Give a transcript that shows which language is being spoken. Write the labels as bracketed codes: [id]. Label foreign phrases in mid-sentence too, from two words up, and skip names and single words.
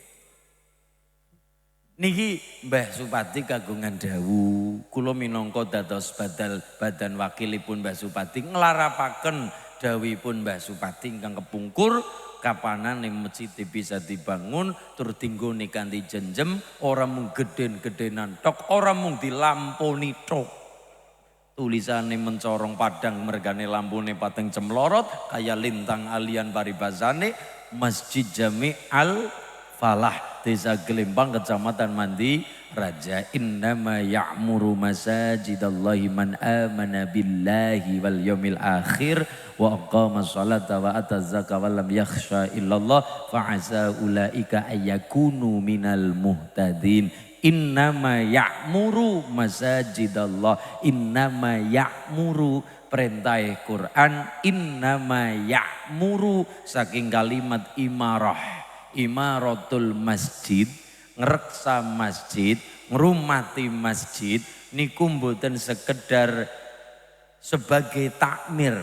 [jv] Niki Mbah Supadi kagungan dawuh, kula minangka dados badan wakilipun Mbah Supadi nglarapaken dawuhipun Mbah Supadi ingkang kepungkur kapanan ning masjid bisa dibangun tur dinggone kanthi jenjem, ora mung geden-gedenan tok, ora mung dilamponi tok. Tulisane mencorong padang mergane lampune pateng cemlorot kaya lintang alian paribasane Masjid Jami Al Falah Desa Glempang Kecamatan Mandi Raja. [ar] إنما يعمر مساجد الله من آمن بالله واليوم الآخر وأقام الصلاة وآتى الزكاة ولم يخش إلا الله فعسى أولئك أن يكونوا من المهتدين. إنما يعمر مساجد الله, إنما يعمر [jv] perintah Quran, [ar] إنما يعمر [jv] saking kalimat imarah, [ar] عمارة المسجد, [jv] ngreksa masjid, ngrumati masjid niku mboten sekedar sebagai takmir.